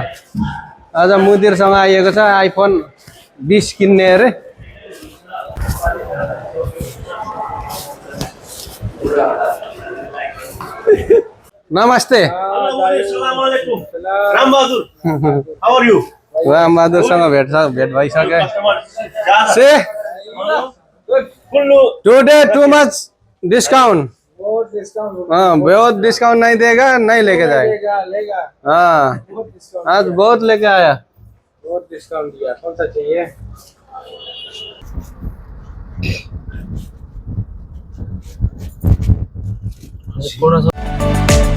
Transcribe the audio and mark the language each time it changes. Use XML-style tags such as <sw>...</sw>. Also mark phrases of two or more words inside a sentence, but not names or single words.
<ne>आज मुदिरसँग आइएको छ आइफोन 20 किन्ने अरे। नमस्ते। रामबहादुरसँग भेट भइसक्यो।</ne> <en>say today too much discount.</en> <hi>बहुत डिस्काउंट नहीं देगा, नहीं लेके जाएगा। हाँ आज बहुत लेके आया। बहुत डिस्काउंट दिया। कौन सा चाहिए?</hi>